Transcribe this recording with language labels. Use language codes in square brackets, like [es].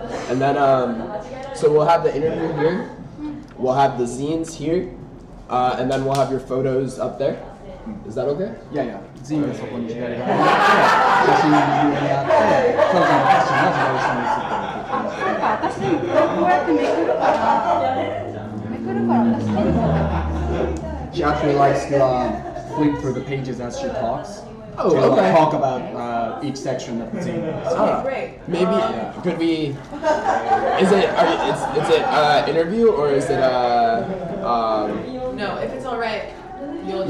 [en] And then, so we'll have the interview here, we'll have the zines here, and then we'll have your photos up there. Is that okay? [ja] いやいや、ジンがそこに左側にあって、写真が右にあって、そのファッションが左下に写ってるっていう感じで。私こうやってめくるから私手に [en] She actually likes to flip through the pages as she talks. Oh, to okay. talk about each section of the team. Okay, great. Maybe could we? Is it interview or is it No, if it's all right, you'll just